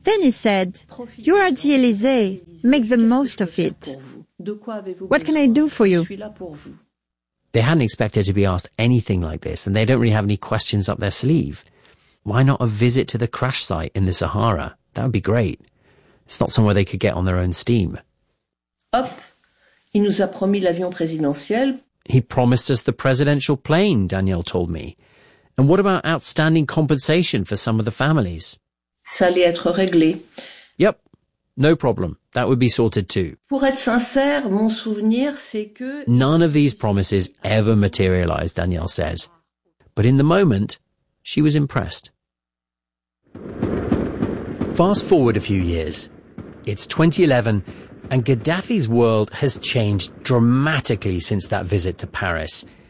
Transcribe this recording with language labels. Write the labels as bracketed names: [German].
[English] Then he said, "You're at the Élysée, make the most of it. What can I do for you?" They hadn't expected to be asked anything like this, and they don't really have any questions up their sleeve. Why not a visit to the crash site in the Sahara? That would be great. It's not somewhere they could get on their own steam. [French] Hop, il nous a promis l'avion présidentiel. [English] He promised us the presidential plane, Daniel told me. And what about outstanding compensation for some of the families? [French] Ça allait être réglé. [English] Yep, no problem. That would be sorted too. [French] Pour être sincère, mon souvenir, c'est que... [English] None of these promises ever materialized, Daniel says. But in the moment, she was impressed. Fast forward a few years. It's 2011, and Gaddafi's world has changed dramatically since that visit to Paris.